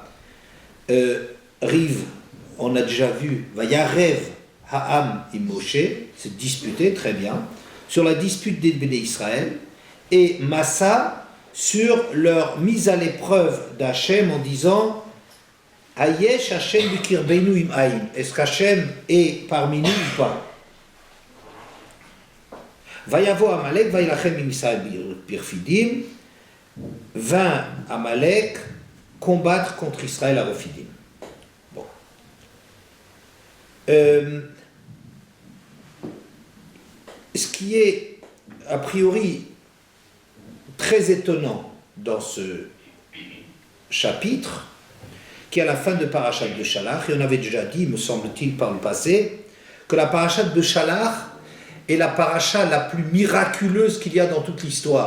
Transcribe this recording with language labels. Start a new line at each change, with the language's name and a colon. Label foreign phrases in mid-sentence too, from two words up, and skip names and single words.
French: Rive, on a déjà vu,
Hebrew: Vayarev Ha'am et Moshe,
French: c'est disputé, très bien, sur la dispute des Béné Israël, et Massa sur leur mise à l'épreuve d'Hachem en disant
Hebrew: Hayesh Hachem bikirbeinu im haïm,
French: est-ce qu'Hachem est parmi nous ou pas?
Hebrew: Vayavo Amalek, vaylachem im Israël birfidim,
French: vint Amalek combattre contre Israël à Rephidim. Bon. Ce qui est a priori très étonnant dans ce chapitre, qui est à la fin de Parashat Beshalach, et on avait déjà dit, me semble-t-il par le passé, que la Parashat Beshalach est la paracha la plus miraculeuse qu'il y a dans toute l'histoire.